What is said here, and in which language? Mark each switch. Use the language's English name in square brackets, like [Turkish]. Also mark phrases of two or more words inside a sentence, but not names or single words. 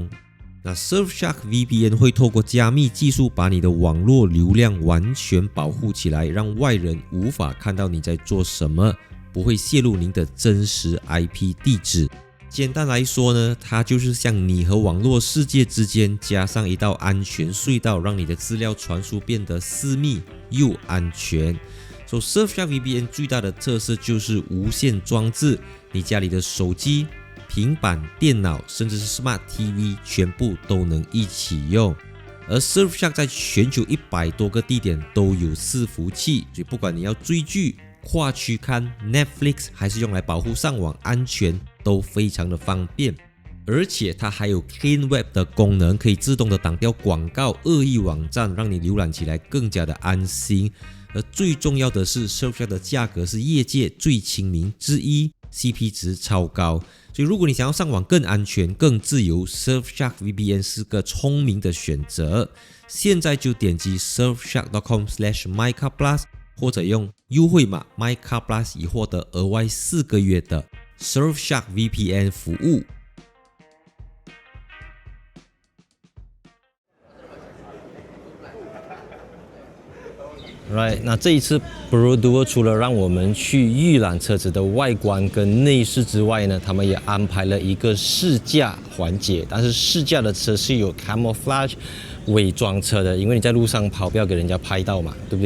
[Chinese] 那 Surfshark VPN 會透過加密技術把你的網絡流量完全保護起來，讓外人無法看到你在做什麼，不會洩露您的真實 IP 地址。簡單來說呢，它就是像你和網絡世界之間加上一道安全隧道，讓你的資料傳輸變得私密又安全。So Surfshark VPN 最大的特色就是無線裝置，你家裡的手機、平板電腦甚至是 [English] Smart TV [Chinese] 全部都能一起用。而 Surfshark 在全球100多個地點都有伺服器，所以不管你要追劇、跨區看 Netflix 還是用來保護上網安全，都非常的方便。而且它還有 Clean Web 的功能，可以自動的擋掉廣告、惡意網站，讓你瀏覽起来更加的安心。而最重要的是 Surfshark 的價格是業界最親民之一， CP 值超高。所以如果你想要上網更安全、更自由， Surfshark VPN 是個聰明的選擇。現在就點擊 surfshark.com/mycarplus 或者用優惠碼 mycarplus 以獲得額外4個月的 Surfshark VPN 服務。 Right， 那這一次 Perodua 除了讓我們去預覽車子的外觀跟內飾之外呢，他們也安排了一個試駕環節。但是試駕的車是有 camouflage 偽裝車的，因為你在路上跑，不要給人家拍到嘛，對不對？